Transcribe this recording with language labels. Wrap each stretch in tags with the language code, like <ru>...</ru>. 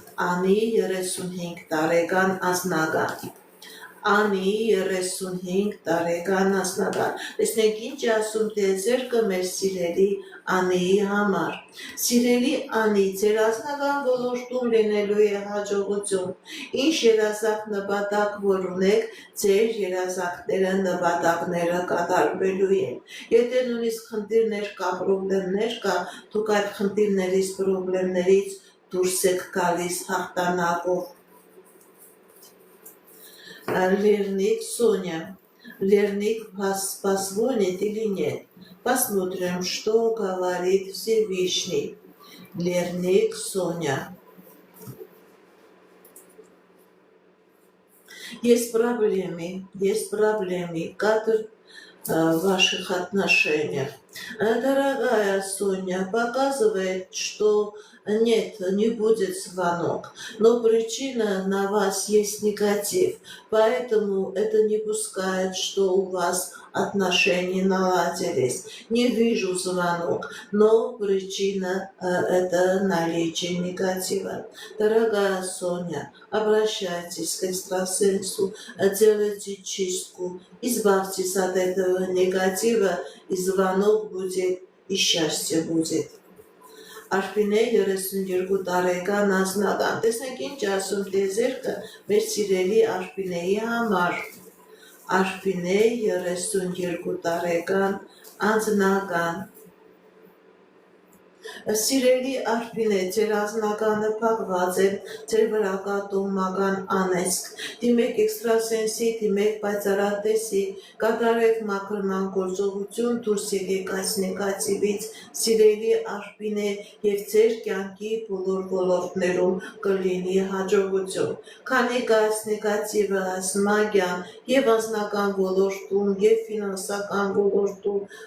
<hy>Անի 35 տարեկան անձնական։ Անի 35 տարեկան անձնական։ Տեսնեք ինչ ասում տիեզերքը մեր սիրելի Անիի համար։ Սիրելի Անի, ձեր անձնական ոլորտում լինելու է հաջողություն։ Ինչ երազանք նպատակ որ ունեք, ձեր երազանքները նպատակները կատարվելու են։ Եթե նույնիսկ խնդիրներ կա, պրոբլեմներ կա, դուք այդ խնդիրներից, պրոբլեմներից դուրս եք գալիս հաղթանակով։ Лерник Соня.</hy> <ru>Лерник позвонит или нет? Посмотрим, что говорит Всевышний. Лерник Соня. Есть проблемы, как в ваших отношениях. Дорогая Соня, показывает, что нет, не будет звонок, но причина на вас есть негатив, поэтому это не пускает, что у вас отношения наладились. Не вижу звонок, но причина это наличие негатива. Дорогая Соня, обращайтесь к экстрасенсу, делайте чистку, избавьтесь от этого негатива, и звонок будет, и счастье будет.</ru> <hy>Արփինե 32 տարեկան անձնական։ Տեսնենք ինչ ասում տեզերքը մեր սիրելի Արփինեի համար։ Արփինե 32 տարեկան անձնական։ Սիրելի Արփինե, ձեր անձնականը փակված է, ձեր վրա կա տոհմական անեծք։ Դիմեք էքստրասենսի, դիմեք պայծառատեսի, կատարեք մաքրման գործողություն, դուրս եկեք այս նեգատիվից, սիրելի Արփինե, եւ ձեր կյանքի բոլոր ոլորտներում կլինի հաջողություն։ Քանի այս նեգատիվը, այս մագիան եւ անձնական ոլորտում, եւ ֆինանսական ոլորտում</hy>